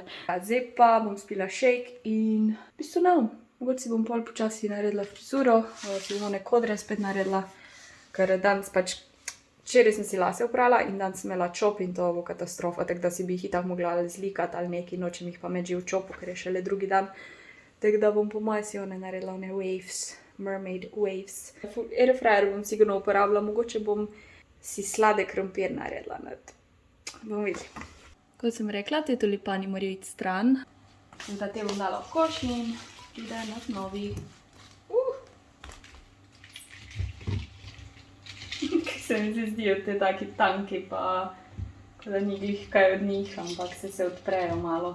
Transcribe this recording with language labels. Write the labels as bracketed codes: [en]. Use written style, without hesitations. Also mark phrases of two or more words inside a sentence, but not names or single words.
[sl] Zdaj pa bom spila shake in v bistvu mogoče si bom pol počasi naredila frizuro, si bom one kodre spet naredila, ker danes pač, včeraj sem si lase oprala in danes sem imela čop in to bo katastrofa, tako da si bi jih itak mogla zlikati ali nekaj, nočem jih pa imeti že v čopu, ker je šele drugi dan. Tako da bom po moje si one naredila one [en] waves, mermaid waves. [sl] Airfryer bom sigurno uporabila, mogoče bom si sladek krompir naredila. Bom videli. Kot sem rekla, te tulipani morajo iti stran. In da te bom dala v koš in pride nad novi. Kaj se mi zdijo te taki tanki, pa da ni glih kaj od njih, ampak se odprejo malo.